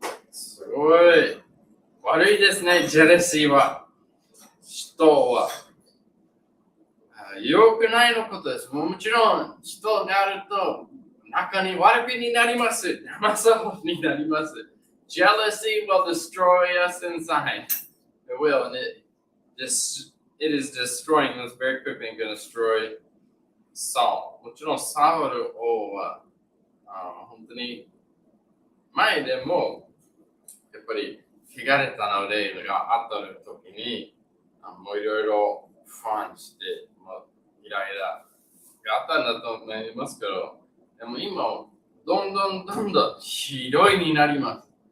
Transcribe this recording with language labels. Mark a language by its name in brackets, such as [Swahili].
[Japanese] すごい悪いですね、ジェレシーは。人は。良くないのことです。もちろん、人であると、中に悪くになります。騙そうになります。 [English] Jealousy will destroy us inside. It will, and it is destroying us very quickly and going to destroy Saul. [Japanese] もちろん、サウル王は、本当に前でも、やっぱり、汚れたの例があった時に、もういろいろ不安して、イライラがあったんだと思いますけど、でも今、どんどんひどいになります。